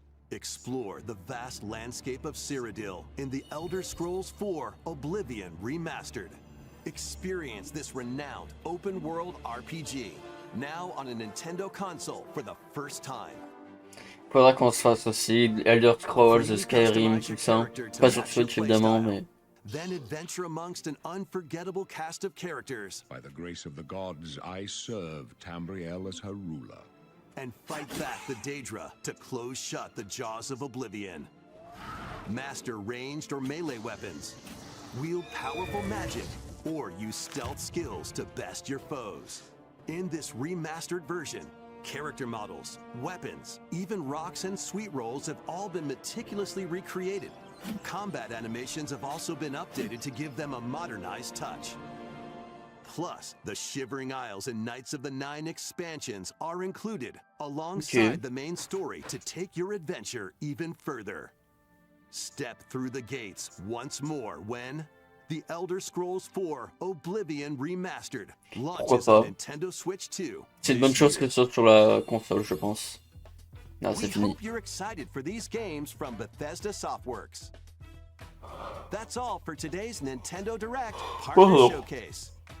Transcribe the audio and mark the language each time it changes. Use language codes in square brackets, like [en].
[en] Explore the vast landscape of Cyrodiil in The Elder Scrolls IV: Oblivion Remastered. Experience this renowned open-world RPG, now on a Nintendo console for the first time. [fr] Faudra qu'on se fasse aussi Elder Scrolls, Skyrim, tout ça. Pas sur Switch évidemment, mais... [en] Then adventure amongst an unforgettable cast of characters. By the grace of the gods, I serve Tamriel as her ruler. And fight back the Daedra to close shut the jaws of Oblivion. Master ranged or melee weapons. Wield powerful magic, or use stealth skills to best your foes. In this remastered version, character models, weapons, even rocks and sweet rolls have all been meticulously recreated. Combat animations have also been updated to give them a modernized touch. Plus, the Shivering Isles and Knights of the Nine expansions are included alongside the main story to take your adventure even further. Step through the gates once more when The Elder Scrolls IV: Oblivion Remastered launches on Nintendo Switch 2. [fr] C'est une bonne chose que ce soit sur la console, je pense. Non, c'est fini. [en] We hope you're excited for these games from Bethesda Softworks. That's all for today's Nintendo Direct Partner Showcase.